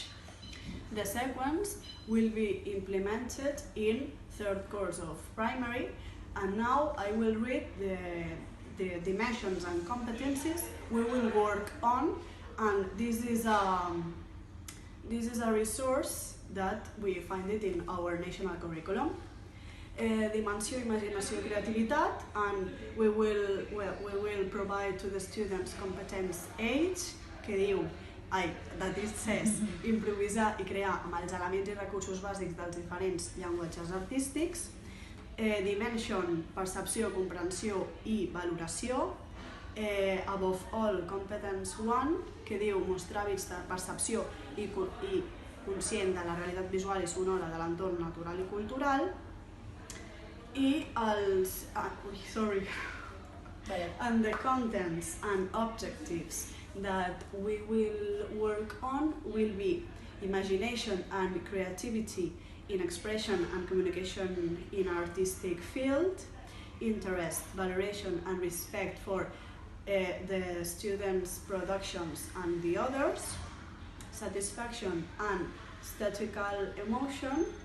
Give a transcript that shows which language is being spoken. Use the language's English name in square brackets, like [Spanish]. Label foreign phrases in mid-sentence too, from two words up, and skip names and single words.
[English] The sequence will be implemented in third course of primary, and now I will read the dimensions and competencies we will work on, and this is a resource that we find it in our national curriculum. [Catalan] Dimensió, imaginació, creativitat, [English] and we will provide to the students competence 8, [Catalan] que diu, [English] that it says, [Catalan] improvisar i crear amb els elements i recursos bàsics dels diferents llenguatges artístics. Dimension, percepció, comprensió i valoració. [English] Above all, competence 1, [Catalan] que diu mostrar vista, percepció i conscient de la realitat visual i sonora de l'entorn natural i cultural. [English] I and the contents and objectives that we will work on will be imagination and creativity in expression and communication in artistic field, interest, valoration and respect for the students' productions and the others, satisfaction and statistical emotion,